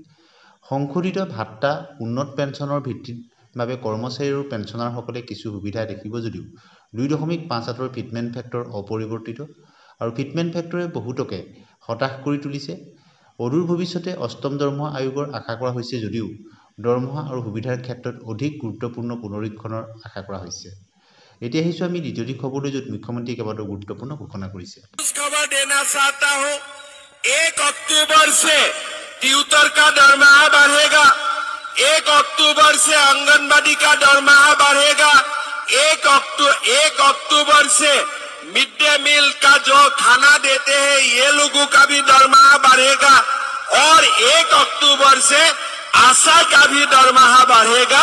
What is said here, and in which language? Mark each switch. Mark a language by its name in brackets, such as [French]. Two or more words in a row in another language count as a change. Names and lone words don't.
[Assamese] সংশোধিত ভাত্তা উন্নত পেঞ্চনৰ ভিত্তিৰ বাবে কৰ্মচাৰী আৰু পেঞ্চনাৰসকলে কিছু সুবিধা দেখিব যদিও 2.58ৰ [English] fitment factor [Assamese] অপৰিৱৰ্তিত আৰু [English] fitment factor [Assamese] বহুতকে হতাশ কৰি তুলিছে। অদূৰ ভৱিষ্যতে অষ্টম দৰমহা আয়োগৰ আশা কৰা হৈছে যদিও দৰমহা আৰু সুবিধাৰ ক্ষেত্ৰত অধিক গুৰুত্বপূৰ্ণ পুনৰীক্ষণৰ আশা কৰা হৈছে। এতিয়া আহিছো আমি দ্বিতীয়টি খবৰলৈ, য'ত মুখ্যমন্ত্ৰীয়ে কেইবাটাও গুৰুত্বপূৰ্ণ ঘোষণা কৰিছে। [Hindi] खबर देना चाहता हूं, 1 अक्टूबर से ट्यूटर का दरमाहा बढ़ेगा, 1 अक्टूबर से आंगनबाड़ी का दरमाहा बढ़ेगा, 1 अक्टूबर से [English] mid day meal [Hindi] का जो खाना देते हैं ये लोगों का भी दरमाहा बढ़ेगा और 1 अक्टूबर से आशा का भी दरमाहा बढ़ेगा।